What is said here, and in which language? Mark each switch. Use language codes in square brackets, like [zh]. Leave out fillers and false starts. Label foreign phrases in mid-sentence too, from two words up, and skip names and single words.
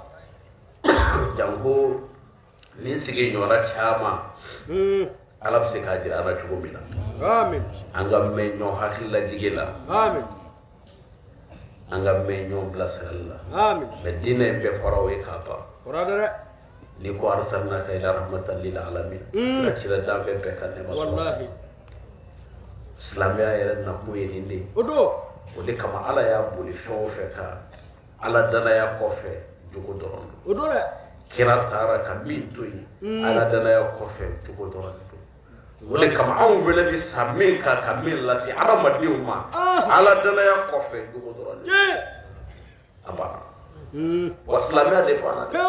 [bm] jango ni sigi ɲɔgɔnna caman ala bɛ se k'a jira an na cogo min na amin an ka mɛn ɲɔgɔn hakililajigi la amin an ka mɛn ɲɔgɔn bilasirali la amin mais diinɛ in bɛɛ fɔra o ye k'a ban fɔra dɛ ni ko [ar] أرسلناك إلا رحمة للعالمين [bm] ka cira danfɛn bɛɛ ka nɛma sɔrɔ wallahi silamɛya yɛrɛ nakun ye nin de ye o don o de kama ala y'a boli fɛn o fɛn kan ala danaya kɔfɛ jogo dɔrɔn don o don dɛ kira taara ka min to yen ala danaya kɔfɛ jogo dɔrɔn don o de kama anw fɛnɛ bɛ sa min kan ka min lase adamadenw ma ala danaya kɔfɛ jogo dɔrɔn don a banna wa silamɛya de banna dɛ